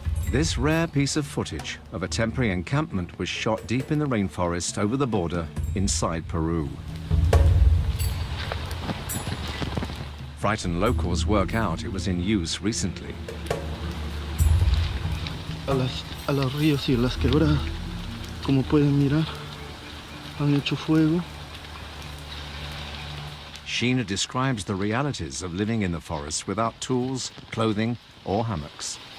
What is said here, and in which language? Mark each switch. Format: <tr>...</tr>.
<en>This rare piece of footage of a temporary encampment was shot deep in the rainforest over the border inside Peru. Frightened locals work out it was in use recently.</en> <es>A los ríos y las quebradas, como pueden mirar, han hecho fuego.</es> <en>Sheena describes the realities of living in the forest without tools, clothing, or hammocks.</en>